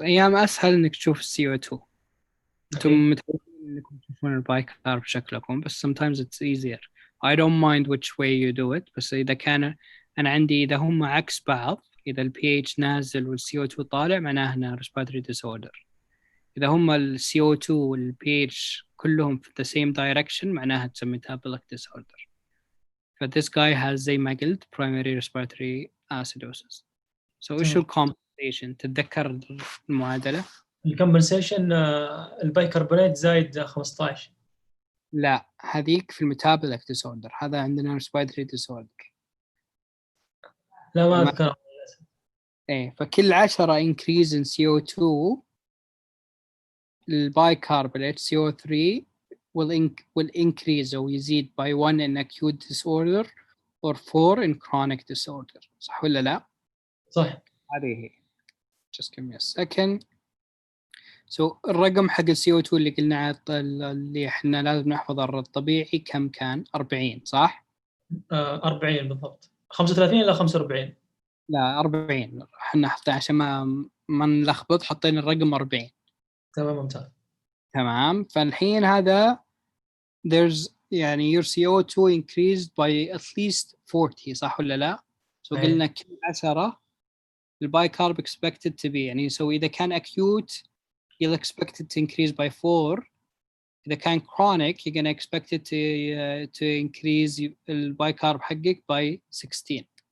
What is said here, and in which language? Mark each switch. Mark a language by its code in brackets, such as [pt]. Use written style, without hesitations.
[ar] أيام أسهل إنك تشوف CO2. أنتم متعودين إنكم تشوفون البايكارب شكلكم بس [en] sometimes it's easier. I don't mind which way you do it [ar] بس إذا كان أنا عندي إذا هم عكس بعض إذا ال pH نازل وال CO2 طالع معناه إنه respiratory disorder. إذا هم ال CO2 وال pH كلهم في the same direction معناها it's a metabolic disorder. [en] ف this guy has [ar] زي ما قلت [en] primary respiratory acidosis. [ar] So إيش ال compensation؟ تتذكر المعادلة؟ الكمبنسيشن البايكربونات زايد 15. لا هذيك في الميتابوليك ديسوردر هذا عندنا respiratory disorder. لا ما أذكر. [en] ايه فكل 10 increase in CO2 البايكربونات CO3 will increase [ar] أو يزيد [en] by 1 in acute disorder or 4 in chronic disorder. [ar] صح ولا لا؟ صح. هذه هي. [en] Just give me a second. [ar] So الرقم حق ال CO2 اللي قلنا اللي احنا لازم نحفظه الطبيعي كم كان؟ 40 صح؟ 40 بالضبط. 35 إلى 45. لا 40 احنا حطينا عشان ما نلخبط حطينا الرقم 40. تمام ممتاز. تمام فالحين هذا there's يعني [en] your CO2 increased by at least 40 [ar] صح ولا لا؟ So قلنا كل 10 [en] البايكارب expected to be يعني so إذا كان acute you'll expect it to increase by 4. إذا كان chronic you're gonna expect it to increase [ar] البايكارب حقك [en] by 16.